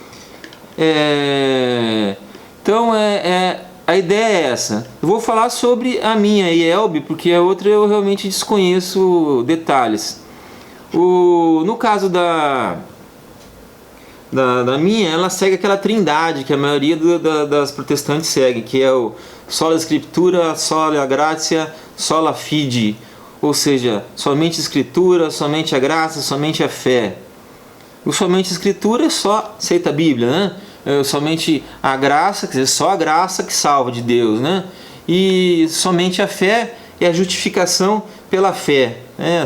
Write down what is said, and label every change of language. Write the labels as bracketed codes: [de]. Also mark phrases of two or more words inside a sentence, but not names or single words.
[pt] Então a ideia é essa. Eu vou falar sobre a minha IELB, porque a outra eu realmente desconheço detalhes. No caso da minha, ela segue aquela trindade que a maioria das protestantes segue, que é o [la] sola Scriptura, sola gratia, sola fide. [pt] Ou seja, somente Escritura, somente a graça, somente a fé. O somente Escritura é só aceita a Bíblia, né? Somente a graça, quer dizer, só a graça que salva de Deus, né? E somente a fé é a justificação pela fé, né?